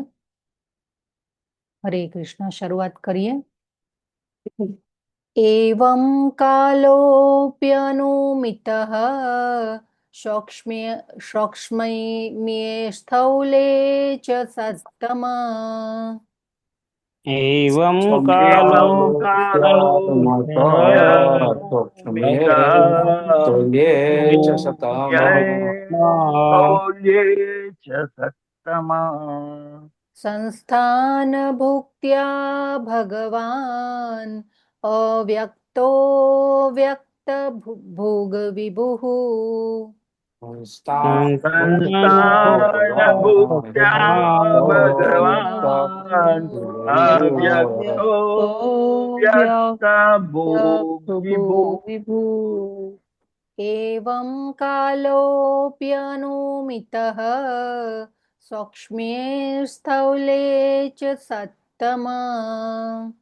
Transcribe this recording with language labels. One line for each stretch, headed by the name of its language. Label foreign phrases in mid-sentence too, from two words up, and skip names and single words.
Gujarati: હરે કૃષ્ણ. શરૂઆત કરીએ.
Sanskrit: એવં કાલોપ્યનુમિતઃ સૌક્ષ્મ્ये સ્થૌલે ચ સત્તમા. एवं कालो कालो સંસ્થાન ભુક્ત્યા ભગવાન અવ્યક્તો વ્યક્ત ભોગ વિભુઃ. भगवान अव्यक्तो व्यक्त भोग વિભુ. एवं कालोऽप्यनुमितः सौक्ष्म्ये स्थौले च सत्तमा.